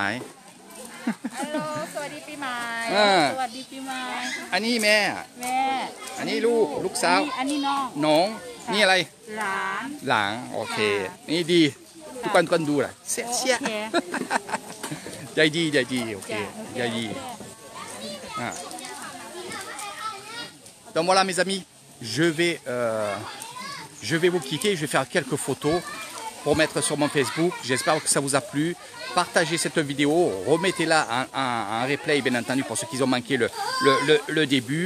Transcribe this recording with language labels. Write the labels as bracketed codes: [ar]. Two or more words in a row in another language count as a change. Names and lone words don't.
[th] ฮัลโหลสวัสดีปีใหม่สวัสดีปีใหม่ อันนี้แม่อันนี้ลูกสาว อันนี้ น้องนี่อะไร หลาน โอเคนี่ดีทุกคนดูล่ะเสียใจดีโอเคใจดี [fr] Donc voilà mes amis, je vais vous quitter, je vais faire quelques photos pour mettre sur mon Facebook. J'espère que ça vous a plu. Partagez cette vidéo, remettez-la en replay bien entendu pour ceux qui ont manqué le début.